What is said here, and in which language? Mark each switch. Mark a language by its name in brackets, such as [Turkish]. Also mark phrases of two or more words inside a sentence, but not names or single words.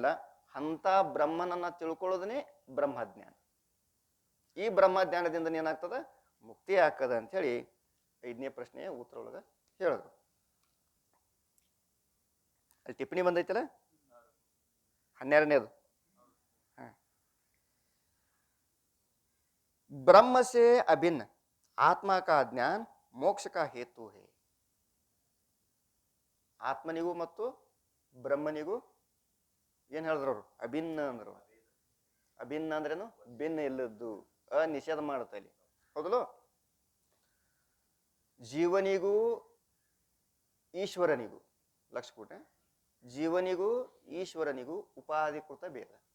[Kannada] ಅಂತ ಬ್ರಹ್ಮನನ್ನ ತಿಳ್ಕೊಳ್ಳೋದನ್ನೇ ಬ್ರಹ್ಮಜ್ಞಾನ. ಈ ಬ್ರಹ್ಮಜ್ಞಾನದಿಂದ ಏನಾಗ್ತದ? ಮುಕ್ತಿ ಆಗ್ತದ ಅಂತ ಹೇಳಿ 5ನೇ ಪ್ರಶ್ನೆಯ ಉತ್ತರ ಒಳಗ ಹೇಳಿದ್ರು. ಅಲ್ಲಿ ಟಿಪ್ಪಣಿ ಬಂದೈತಲ್ಲ 12ನೇದು. [Hindi] ब्रह्म से अभिन्न आत्मा का ज्ञान मोक्ष का हेतु है. [Kannada] ಆತ್ಮನಿಗೂ ಮತ್ತು ಬ್ರಹ್ಮನಿಗೂ ಏನ್ ಹೇಳಿದ್ರು ಅವರು? ಅಭಿನ್ನ ಅಂದ್ರು. ಅಭಿನ್ನ ಅಂದ್ರೇನು? ಭಿನ್ನ ಇಲ್ಲದ್ದು, ನಿಷೇಧ ಮಾಡುತ್ತೆ ಇಲ್ಲಿ. ಹೌದಲ್ಲ? ಜೀವನಿಗೂ ಈಶ್ವರನಿಗೂ, ಲಕ್ಷ ಕೂಟ, ಜೀವನಿಗೂ ಈಶ್ವರನಿಗೂ ಉಪಾಧಿಕೃತ ಭೇದ.